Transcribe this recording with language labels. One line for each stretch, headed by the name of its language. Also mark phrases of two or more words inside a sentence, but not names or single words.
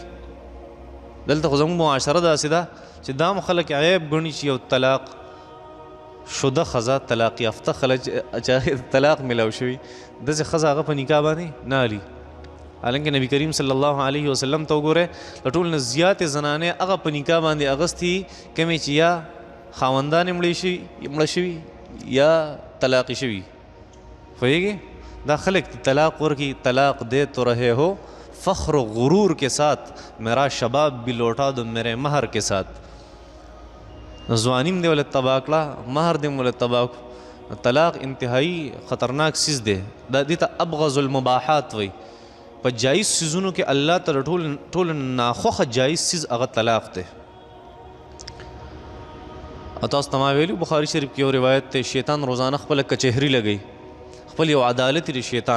Pashto: دلته خو زموږ معاشره داسې ده چې دا هم خلک عیب ګڼي چې یو طلاق شده ښځه، طلاق یافته خلک چې هغې طلاق میلاو شوي، داسې ښځه هغه په نکاح باندې نه علي. حالانکه نبی کریم
Arabic: صلی الله علیه وسلم
Pashto: ته وګورئ د ټول نه زیاتې زنانې هغه په نکاح باندې اغستې کومې چې یا خاوندانې مړه شوي یا طلاقي شوي. پوهېږې؟ دا خلک طلاق ورکي،
Urdu: طلاق دے تو رہے ہو فخر و غرور کے ساتھ، میرا شباب بھی لوٹا دو میرے مہر کے ساتھ.
Pashto: ځوانیم دې ولې تباه کړه، مهر دې ولې تباه کړو. طلاق انتهایی خطرناک څیز دی. دا دې ته
Arabic: ابغض المباحات
Pashto: وایي. په جایز څیزونو کې الله ته ټول ناخوښه جایز څیز هغه طلاق دی. او تاسو ته ما ویلي بخاري شریف کې یو روایت دی، شیطان روزانه خپله کچهري لګوي، خپل یو عدالت دی شیطان.